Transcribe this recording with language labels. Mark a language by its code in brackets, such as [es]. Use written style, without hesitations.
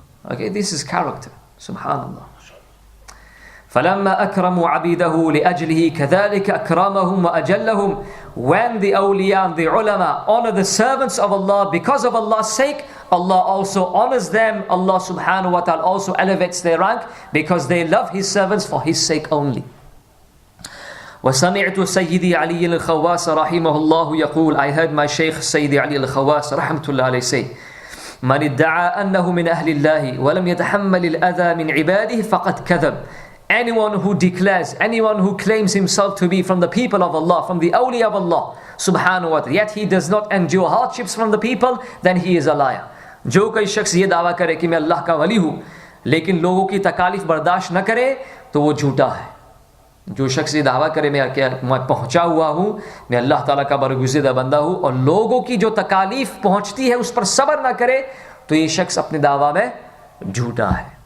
[en] Okay, this is character, subhanallah. [ar] فَلَمَّا أَكْرَمُوا عَبِيدَهُ لِأَجْلِهِ كَذَلِكَ أَكْرَمَهُمْ وَأَجَلَّهُمْ. [en] When the awliya and the ulama honor the servants of Allah because of Allah's sake, Allah also honors them. Allah subhanahu wa ta'ala also elevates their rank because they love His servants for His sake only. [ar] وسمعت سيدي علي الخواس رحمه الله يقول, [en] I heard my Shaykh Sayyidi Ali al-Khawas رحمة الله عليه say, [ar] من ادعى أنه من أهل الله ولم يتحمل الأذى من عباده فقد كذب. [en] Anyone who declares, anyone who claims himself to be from the people of Allah, from the awliya of Allah subhanahu wa ta'ala, yet he does not endure hardships from the people, then he is a liar. [hi] जो कोई शख्स ये दावा करे कि मैं अल्लाह का वली हूँ लेकिन लोगों की तकालीफ बर्दाश्त न करे तो वो झूठा है. जो शख्स ये दावा करे मैं पहुँचा हुआ हूँ, मैं अल्लाह ताला का बरगुज़िदा बंदा हूँ, और लोगों की जो तकालीफ पहुँचती है उस पर सब्र न करे, तो ये शख्स अपने दावा में झूठा है.